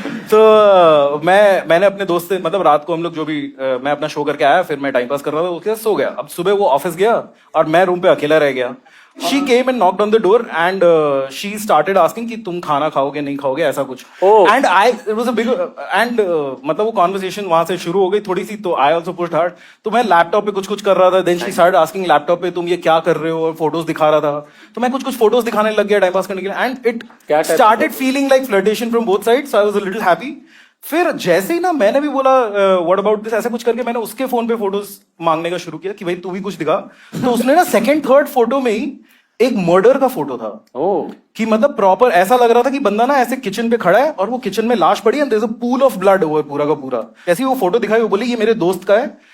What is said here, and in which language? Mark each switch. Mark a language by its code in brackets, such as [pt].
[hi] तो मैंने अपने दोस्त से, मतलब रात को हम लोग जो भी, मैं अपना शो करके आया, फिर मैं टाइम पास कर रहा था, उसके साथ सो गया। अब सुबह वो ऑफिस गया और मैं रूम पे अकेला रह गया। [en] She came and knocked on the door and she started asking [hi] कि तुम खाना खाओगे नहीं खाओगे, ऐसा कुछ। [en] And it was a big and [hi] मतलब वो conversation वहां से शुरू हो गई थोड़ी सी। [en] तो I also pushed hard। [hi] तो मैं लैपटॉप पे कुछ कर रहा था। [en] Then she started asking [hi] laptop पे तुम ये क्या कर रहे हो, और फोटोज दिखा रहा था। तो मैं कुछ फोटोज दिखाने लग गया टाइम पास करने के लिए। [en] And it started feeling like flirtation from both sides, so I was a little happy। [hi] फिर जैसे ही ना मैंने भी बोला व्हाट अबाउट दिस, ऐसा कुछ करके मैंने उसके फोन पे फोटोज मांगने का शुरू किया कि भाई तू भी कुछ दिखा। तो उसने ना सेकंड थर्ड फोटो में ही एक मर्डर का फोटो था। कि मतलब प्रॉपर ऐसा लग रहा था कि बंदा ना ऐसे किचन पे खड़ा है और वो किचन में लाश पड़ी है, [en] there is a pool of blood [hi] हुआ पूरा का पूरा। ऐसे ही वो फोटो दिखाई, वो बोली ये मेरे दोस्त का है,